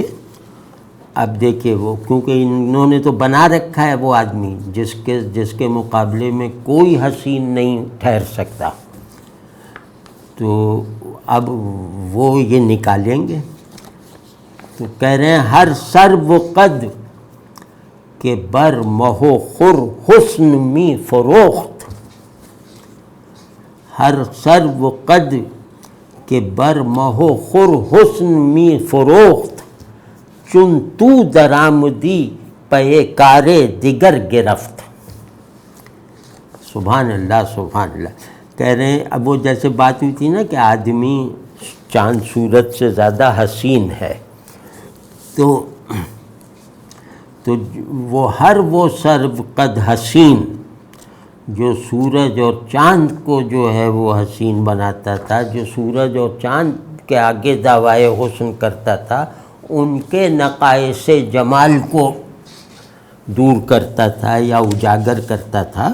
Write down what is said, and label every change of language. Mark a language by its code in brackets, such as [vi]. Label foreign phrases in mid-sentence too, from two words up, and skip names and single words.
[ur] اب دیکھیے وہ کیونکہ انہوں نے تو بنا رکھا ہے وہ آدمی جس کے مقابلے میں کوئی حسین نہیں ٹھہر سکتا، تو اب وہ یہ نکالیں گے. تو کہہ رہے ہیں [fa] ہر سر و قد کہ بر مہو خر حسن می فروخت، ہر سر و قد کہ بر مہو خر حسن می فروخت، چون تو درآمدی پے کار دیگر گرفت. [ar] سبحان اللہ سبحان اللہ. [ur] کہہ رہے ہیں اب وہ جیسے بات ہوئی تھی نا کہ آدمی چاند سورج سے زیادہ حسین ہے، تو وہ سرو قد حسین جو سورج اور چاند کو جو ہے وہ حسین بناتا تھا، جو سورج اور چاند کے آگے دعوائے حسن کرتا تھا، ان کے نقائص جمال کو دور کرتا تھا یا اجاگر کرتا تھا.